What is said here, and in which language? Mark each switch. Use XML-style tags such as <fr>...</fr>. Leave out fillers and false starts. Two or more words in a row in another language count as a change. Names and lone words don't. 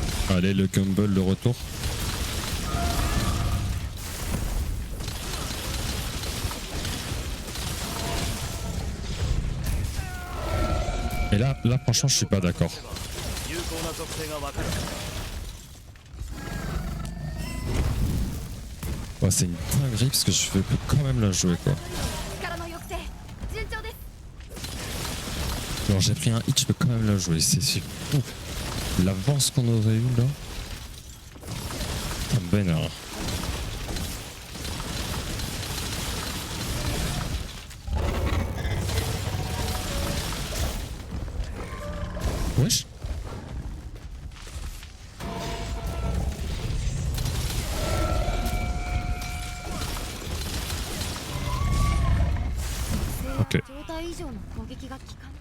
<fr>Allez, le Gumball de retour. Et là franchement, je suis pas d'accord.</fr> <ja>有効な属性が分かる。</ja> <fr>Ouais, c'est une dinguerie parce que je peux quand même la jouer quoi.</fr> <ja>力の抑制順調です。</ja> <fr>Alors j'ai pris un hit, je peux quand même la jouer. C'est fou. L'avance qu'on aurait eu là. Putain, ben alors. Wesh. Ok.</fr> <ja>状態以上の攻撃が効かん。</ja>